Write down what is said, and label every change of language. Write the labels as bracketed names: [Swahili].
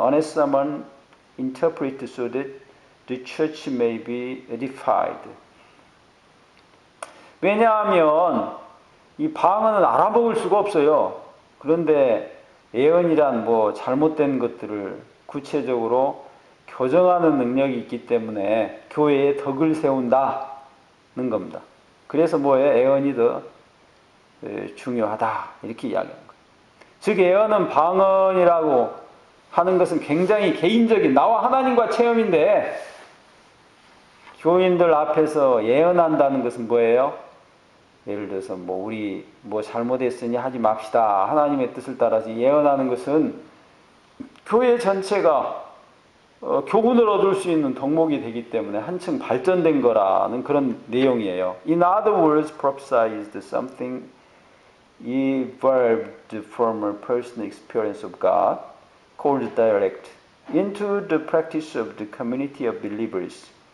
[English] Unless someone interpret so that the church may be edified. [Korean] 왜냐하면 이 방언은 알아먹을 수가 없어요. 그런데 예언이란 뭐 잘못된 것들을 구체적으로 교정하는 능력이 있기 때문에 교회에 덕을 세운다는 겁니다. 그래서 뭐예요? 예언이 더 중요하다 이렇게 이야기하는 거예요. 즉 예언은 방언이라고 하는 것은 굉장히 개인적인 나와 하나님과 체험인데 교인들 앞에서 예언한다는 것은 뭐예요? 예를 들어서 우리 잘못했으니 하지 맙시다. 하나님의 뜻을 따라서 예언하는 것은 교회 전체가 교훈을 얻을 수 있는 덕목이 되기 때문에 한층 발전된 거라는 그런 내용이에요. [English] In other words, prophesy is something evolved from a personal experience of God, called direct, into the practice of the community of believers.